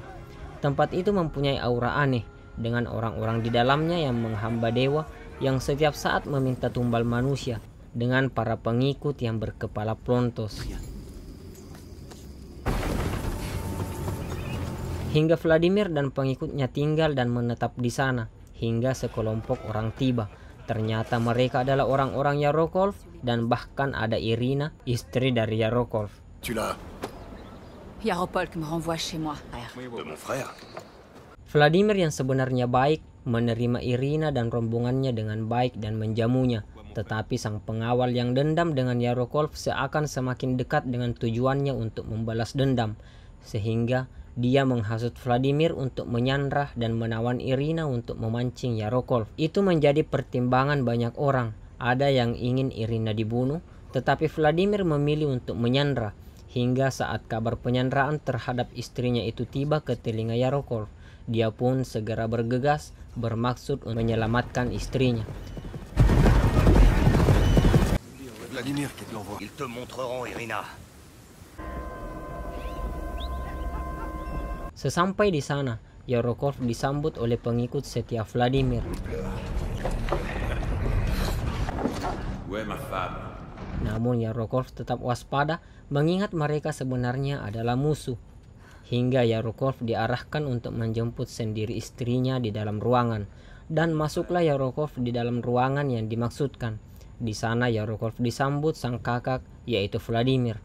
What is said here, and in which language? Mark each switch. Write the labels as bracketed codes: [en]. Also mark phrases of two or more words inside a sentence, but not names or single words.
[id] Tempat itu mempunyai aura aneh dengan orang-orang di dalamnya yang menghamba dewa yang setiap saat meminta tumbal manusia dengan para pengikut yang berkepala plontos. hingga Vladimir dan pengikutnya tinggal dan menetap di sana hingga sekelompok orang tiba. Ternyata mereka adalah orang-orang Yarokov dan bahkan ada Irina, istri dari Yarokov. [fr] Tu l'as. Yaropolk me renvoie chez moi, frère. De mon frère. [id] Vladimir yang sebenarnya baik menerima Irina dan rombongannya dengan baik dan menjamunya. Tetapi sang pengawal yang dendam dengan Yarokov seakan semakin dekat dengan tujuannya untuk membalas dendam. Sehingga dia menghasut Vladimir untuk menyandra dan menawan Irina untuk memancing Yarokov. Itu menjadi pertimbangan banyak orang. Ada yang ingin Irina dibunuh, tetapi Vladimir memilih untuk menyandra. Hingga saat kabar penyanderaan terhadap istrinya itu tiba ke telinga Yarokov, dia pun segera bergegas bermaksud untuk menyelamatkan istrinya. [fr] Vladimir qui te l'envoie. Ils te montreront, Irina. [id] Sesampai di sana, Yarokov disambut oleh pengikut setia Vladimir. [fr] Ouais, ma femme. [id] Namun Yarokov tetap waspada mengingat mereka sebenarnya adalah musuh. Hingga Yarokov diarahkan untuk menjemput sendiri istrinya di dalam ruangan. Dan masuklah Yarokov di dalam ruangan yang dimaksudkan. Di sana Yarokov disambut sang kakak yaitu Vladimir.